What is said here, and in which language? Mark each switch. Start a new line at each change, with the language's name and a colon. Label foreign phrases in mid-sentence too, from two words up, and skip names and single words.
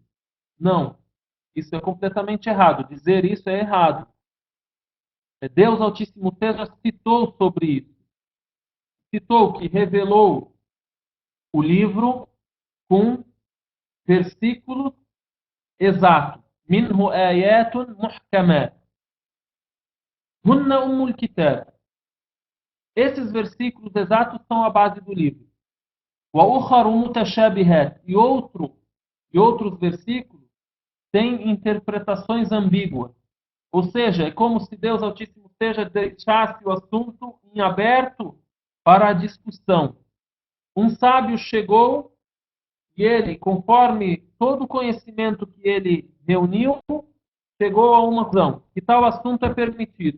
Portuguese: Não, isso é completamente errado. Dizer isso é errado. Deus Altíssimo Seja citou sobre isso. Citou que revelou o livro com versículos exatos.
Arabic: منه آيات محكمات. هن أم الكتاب.
Portuguese: Esses versículos exatos são a base do livro.
Arabic: وأخر متشابهات.
Portuguese: E outros versículos têm interpretações ambíguas. Ou seja, é como se Deus Altíssimo Seja deixasse o assunto em aberto para a discussão. Um sábio chegou e ele, conforme todo o conhecimento que ele reuniu, chegou a uma conclusão, que tal assunto é permitido.